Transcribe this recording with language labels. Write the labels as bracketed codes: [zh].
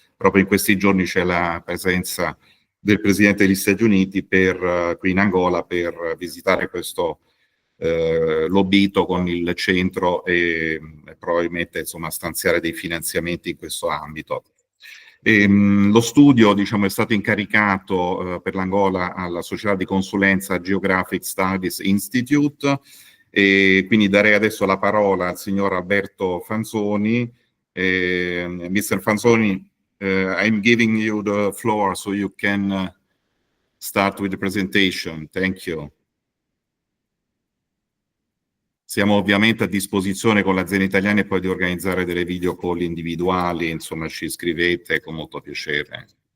[it] Proprio in questi giorni c'è la presenza del Presidente degli Stati Uniti qui in Angola per visitare questo Lobito con il centro e probabilmente insomma stanziare dei finanziamenti in questo ambito. Lo studio, diciamo, è stato incaricato per l'Angola alla società di consulenza Geographic Studies Institute, e quindi darei adesso la parola al signor Alberto Fanzoni. [en] Mr. Fanzoni, I'm giving you the floor so you can start with the presentation. Thank you. [it] Siamo ovviamente a disposizione con le aziende italiane poi di organizzare delle video call individuali, insomma ci scrivete con molto piacere.